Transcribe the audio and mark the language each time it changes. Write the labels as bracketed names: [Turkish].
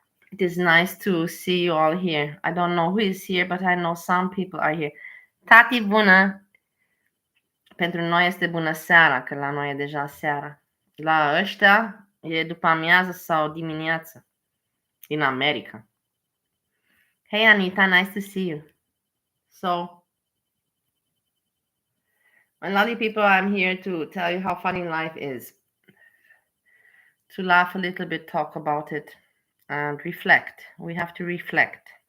[English] It is nice to see you all here. I don't know who is here, but I know some people are here. [Romanian] Tati, bună! Pentru noi este bună seara, că la noi e deja seara. La ăștia e după amiază sau dimineață. [English] In America. Hey, Anita, nice to see you. So, my lovely people, I'm here to tell you how funny life is. To laugh a little bit, talk about it, and reflect. We have to reflect.